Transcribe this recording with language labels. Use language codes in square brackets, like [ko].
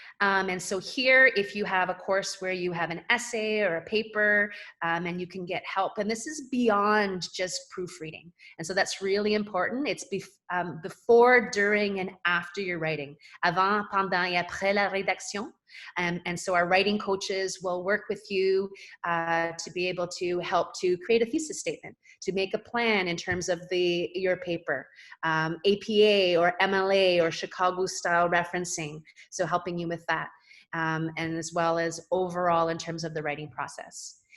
[en] And so here, if you have a course where you have an essay or a paper, and you can get help, and this is beyond just proofreading. And so that's really important. It's before, during, and after your writing. [fr] Avant, pendant, et après la rédaction. [en] And so our writing coaches will work with you to be able to help to create a thesis statement, to make a plan in terms of your paper, APA or MLA or Chicago style referencing, so helping you with that, and as well as overall in terms of the writing process.